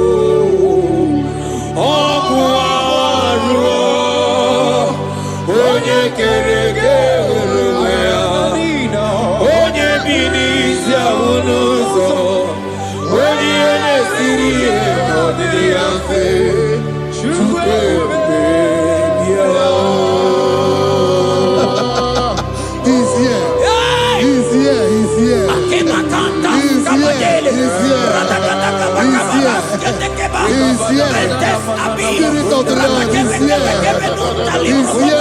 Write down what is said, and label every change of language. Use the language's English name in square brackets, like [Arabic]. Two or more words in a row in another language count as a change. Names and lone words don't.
[Igbo] Ọkụ arụ Onye kere eke onwe ya Onye bi n'isi ahụ n'ụzọ Onye ihe na-esiri ihe ọdịrị ya mfe Chukwu ebube bịa [English] He's here. He's here. He's here. He's here. He's here. Spirit of the Lord is here. He's here.